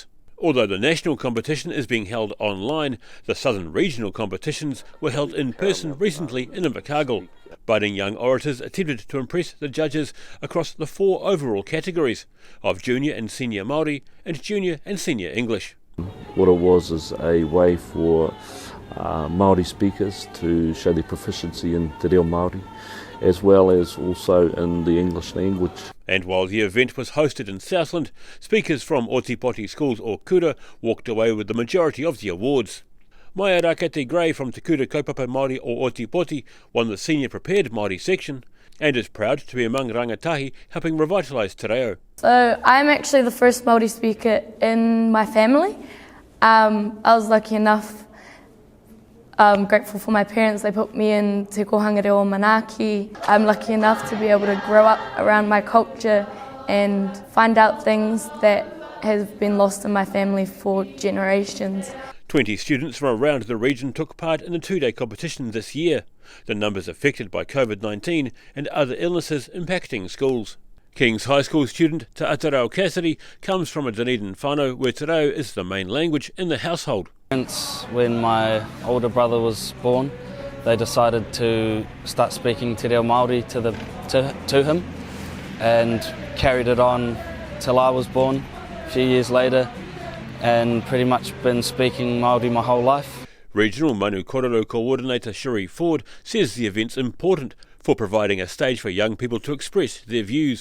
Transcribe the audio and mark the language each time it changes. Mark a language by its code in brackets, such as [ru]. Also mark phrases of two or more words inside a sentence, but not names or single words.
[en] Although the national competition is being held online, the southern regional competitions were held in person recently in Invercargill. Budding young orators attempted to impress the judges across the 4 overall categories of junior and senior Māori and junior and senior English. What it was is a way for Māori speakers to show their proficiency in [mi] te reo Māori, [en] as well as also in the English language. And while the event was hosted in Southland, speakers from Otipoti schools or Kura walked away with the majority of the awards. Maia Rakete Gray from Te Kura Kaupapa Māori o Otipoti won the senior prepared Māori section and is proud to be among rangatahi helping revitalise [mi] te reo. [en] So I'm actually the first Māori speaker in my family. I was lucky enough, grateful for my parents. They put me in Te Kohanga Reo Manaki. I'm lucky enough to be able to grow up around my culture and find out things that have been lost in my family for generations. 20 students from around the region took part in the 2-day competition this year. The numbers affected by COVID-19 and other illnesses impacting schools. King's High School student Te Atarau Cassidy comes from a Dunedin whānau where [mi] te reo [en] is the main language in the household. When my older brother was born, they decided to start speaking [mi] te reo Māori [en] to him and carried it on till I was born a few years later, and pretty much been speaking Māori my whole life. Regional Manu Korero coordinator Cherie Ford says the event's important for providing a stage for young people to express their views.